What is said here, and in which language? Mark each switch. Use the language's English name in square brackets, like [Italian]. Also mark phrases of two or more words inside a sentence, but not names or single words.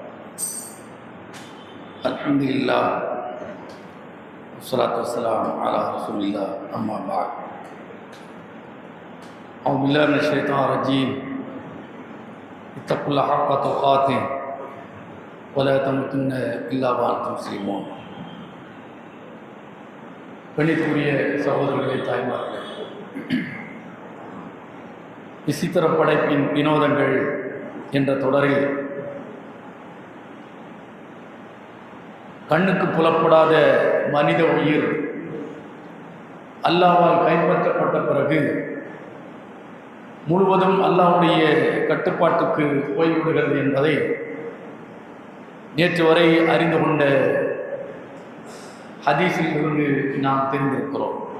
[Arabic] الحمد لله والصلاة والسلام على رسول الله. أما بعد، أعوذ بالله من الشيطان الرجيم. اتقوا الله حق تقاته ولا تموتن إلا وأنتم مسلمون. [Tamil] கணிதக்குரிய சகோதரர்களே, தாய்மார்களே, விசித்திர படைப்பின் வினோதங்கள் என்ற தொடரில் கண்ணுக்கு புலப்படாத மனித உயிர் அல்லாஹ்வால் கைப்பற்றப்பட்ட பிறகு முழுவதும் அல்லாஹ்வுடைய கட்டுப்பாட்டுக்கு போய்விடுகிறது என்பதை நேற்று வரை அறிந்து கொண்ட ஹதீஸில் இருந்து நாம் தெரிந்திருக்கிறோம்.